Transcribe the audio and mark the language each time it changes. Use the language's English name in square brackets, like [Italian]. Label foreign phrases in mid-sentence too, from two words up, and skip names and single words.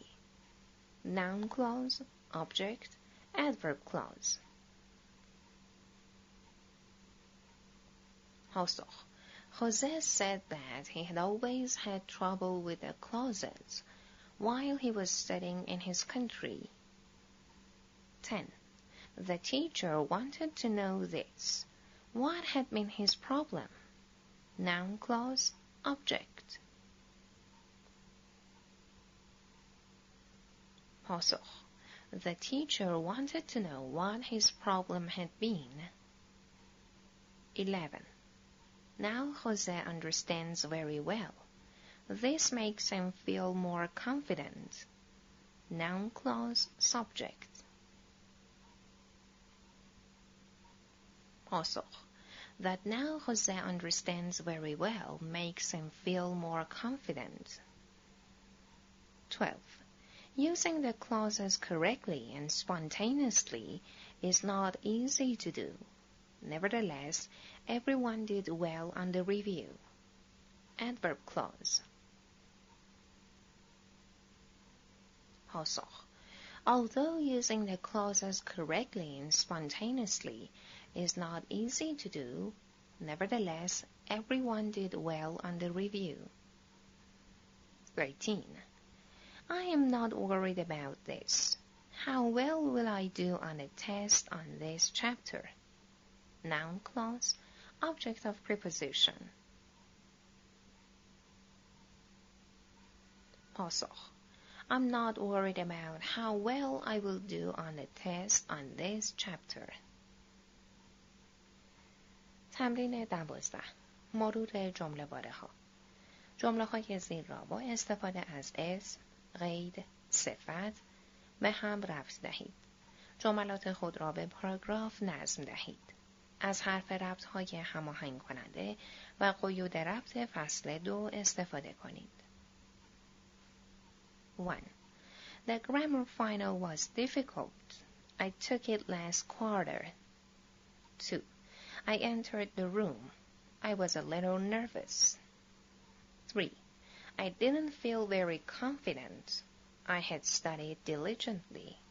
[English] Noun clause, object, adverb clause. [Persian] پاسخ: [English] Jose said that he had always had trouble with the clauses while he was studying in his country. 10. The teacher wanted to know this. What had been his problem? Noun clause, object. [Persian] پاسخ: [English] The teacher wanted to know what his problem had been. 11. Now Jose understands very well. This makes him feel more confident. Noun clause, subject. [Persian] پاسخ: [English] That now Jose understands very well makes him feel more confident. 12. Using the clauses correctly and spontaneously is not easy to do. Nevertheless, everyone did well on the review. Adverb clause. پاسخ: Although using the clauses correctly and spontaneously is not easy to do, nevertheless, everyone did well on the review. 13. I am not worried about this. How well will I do on a test on this chapter? Noun clause, object of preposition. [Persian] پاسخ: [English] I'm not worried about how well I will do on a test on this chapter. [Persian] تمرین 12. مرور جمله واره ها. جمله های زیر را با استفاده از اسم، قید، صفت به هم ربط دهید. جملات خود را به پاراگراف نظم دهید. از حرف ربط های هماهنگ کننده و قیود ربط فصل 2 استفاده کنید. 1. [English] The grammar final was difficult. I took it last quarter. 2. I entered the room. I was a little nervous. 3. I didn't feel very confident. I had studied diligently.